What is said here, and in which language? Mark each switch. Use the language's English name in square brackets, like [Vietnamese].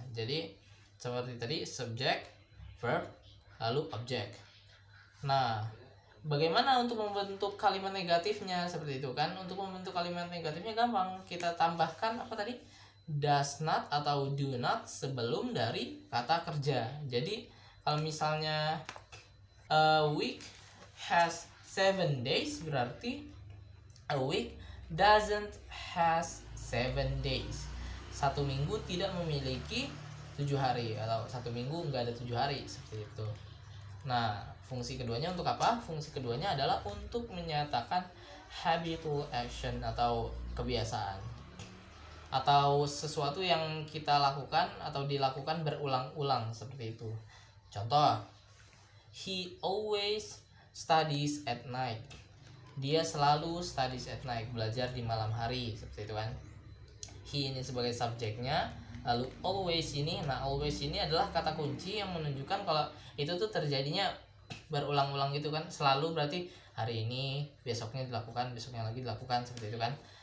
[Indonesian] Jadi seperti tadi, subjek, verb, lalu objek. Nah, bagaimana untuk membentuk kalimat negatifnya? Seperti itu kan. Untuk membentuk kalimat negatifnya gampang. Kita tambahkan apa tadi? Does not atau do not sebelum dari kata kerja. Jadi kalau misalnya [English] a week has 7 days, [Indonesian] berarti [English] a week doesn't has 7 days. [Indonesian] Satu minggu tidak memiliki 7 hari, atau satu minggu nggak ada 7 hari, seperti itu. Nah, fungsi keduanya untuk apa? Fungsi keduanya adalah untuk menyatakan habitual action atau kebiasaan, atau sesuatu yang kita lakukan atau dilakukan berulang-ulang, seperti itu. [English] Contoh, he always studies at night. [Indonesian] Dia selalu [English] studies at night, [Indonesian] belajar di malam hari, seperti itu kan. He ini sebagai subjeknya, lalu always ini, nah always ini adalah kata kunci yang menunjukkan kalau itu tuh terjadinya berulang-ulang gitu kan. Selalu berarti hari ini, besoknya dilakukan, besoknya lagi dilakukan, seperti itu kan.